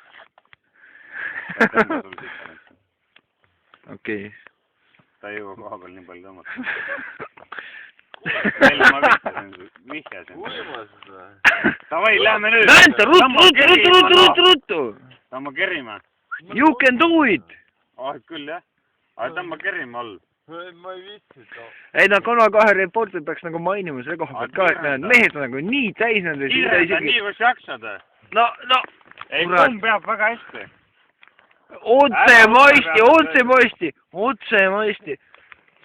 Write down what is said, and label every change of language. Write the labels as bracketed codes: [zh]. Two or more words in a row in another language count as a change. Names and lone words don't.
[et] Okei. Ta ei jõua koha peal nii palju tõmmata. Välja ma vihjasin. Davai, lähme nüüd. Vänta, ruttu! Tõmba kerima. [en] You can do it! [et] Küll jah. Aga tõmba kerima all. Ma ei viitsi. Ei, Kanal 2 reporter peaks nagu mainima selle koha pealt ka, et need mehed on nagu nii täis nende... Kiirenda nii, kus jaksad. No. Ei, kumm peab väga hästi. Otse maisti.